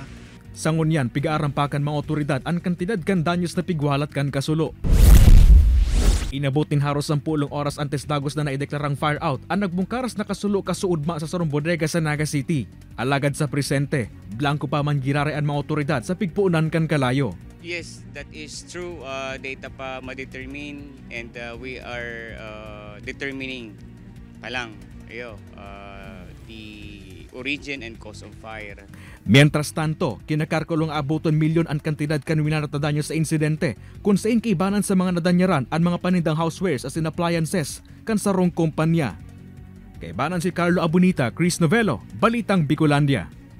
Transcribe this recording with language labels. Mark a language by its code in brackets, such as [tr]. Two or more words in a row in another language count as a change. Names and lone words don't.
[bik] Sa ngunyan, pigaarampakan mga otoridad ang kantidad kan danyos na pigwalat kan kasulo. Inabot nin haros 10 oras antes dagos na naideklarang [en] fire out [bik] ang nagbungkaras na kasulo kasuudma sa sarong bodega sa Naga City. Alagad sa presente, blanco pa man girare ang mga otoridad sa pigpuunan kan kalayo. [en] Yes, that is true. [tl] Data pa [en] ma-determine and we are determining [tl] pa lang [en] the origin and cause of fire. [bik] Mientras tanto, kinakarkulong abuton milyon ang kantidad kan winaratadanyo sa insidente kung saan kaibanan sa mga nadanyaran ang mga panindang [en] housewares as in appliances [bik] kan sarong kumpanya. Kaibanan si Carlo Abunita, Chris Novello, Balitang Bicolandia.